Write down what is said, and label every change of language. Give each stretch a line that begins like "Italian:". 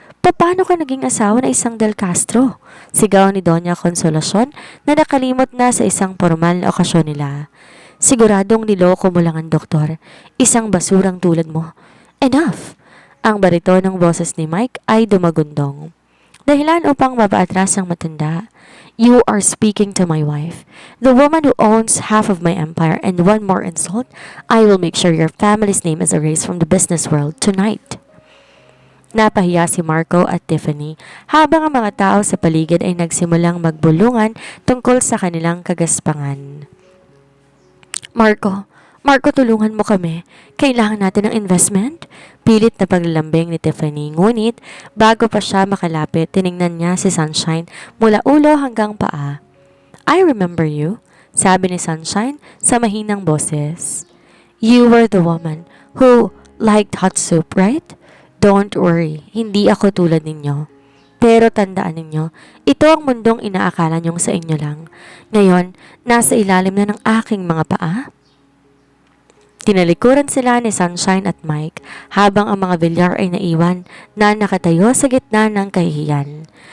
Filipino: Paano ka naging asawa na isang Del Castro? Sigaw ni Doña Consolacion na nakalimot na sa isang formal na okasyon nila. Siguradong niloko mo lang ang doktor. Isang basurang tulad mo.
English: Enough!
Filipino: Ang barito ng boses ni Mike ay dumagundong. Dahilan upang mapaatras ang matanda.
English: You are speaking to my wife, the woman who owns half of my empire, and one more insult, I will make sure your family's name is erased from the business world tonight.
Filipino: Napahiya si Marco at Tiffany habang ang mga tao sa paligid ay nagsimulang magbulungan tungkol sa kanilang kagaspangan. Marco, tulungan mo kami. Kailangan natin ng investment. Pilit na paglalambing ni Tiffany. Ngunit, bago pa siya makalapit, tiningnan niya si Sunshine mula ulo hanggang paa.
English: I remember you,
Filipino: sabi ni Sunshine sa mahinang boses.
English: You were the woman who liked hot soup, right? Don't worry,
Filipino: hindi ako tulad ninyo. Pero tandaan ninyo, ito ang mundong inaakala niyong sa inyo lang. Ngayon, nasa ilalim na ng aking mga paa. Tinalikuran sila ni Sunshine at Mike habang ang mga Villar ay naiwan na nakatayo sa gitna ng kahihiyan.